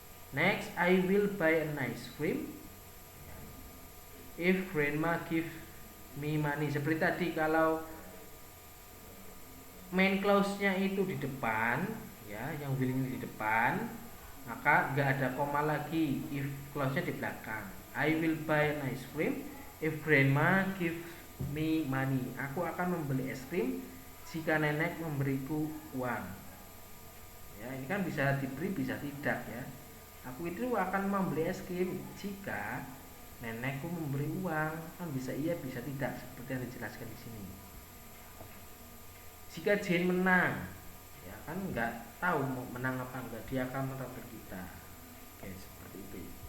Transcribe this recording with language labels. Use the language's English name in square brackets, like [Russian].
[English] Next, I will buy an ice cream if grandma give me money. [Indonesian] Seperti tadi, kalau main clause-nya itu di depan ya, yang will ini di depan, maka nggak ada koma lagi. If clause-nya di belakang. [English] I will buy an ice cream if grandma give me money. [Indonesian] Aku akan membeli es krim jika nenek memberiku uang. Ya, ini kan bisa diberi bisa tidak ya. Aku itu akan membeli es krim jika nenekku memberi uang. Kan bisa iya bisa tidak, seperti yang dijelaskan di sini. Jika Jane menang, ya kan nggak tahu mau menang apa enggak, dia akan mentraktir kita. Oke, seperti itu.